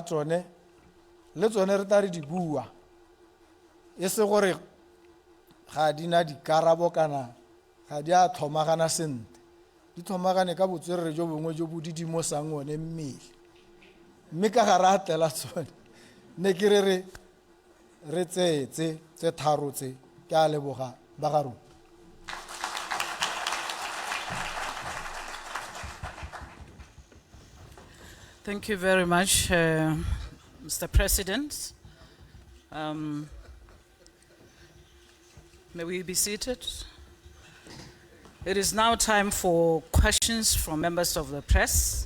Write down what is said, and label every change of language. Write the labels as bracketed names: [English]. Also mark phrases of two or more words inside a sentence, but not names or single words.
[Tswana] tsone le tsone re tla re di bua e se gore ga di na dikarabo kana ga di a tlhomagana sentle di tlhomagane ka botswerere jo bongwe jo bo didimosang one mmele mme ka ga re a tlela tsone ne ke re tse tharo tse ke a leboga ba ga rona. [English] Thank you very much, Mr. President. May we be seated? It is now time for questions from members of the press.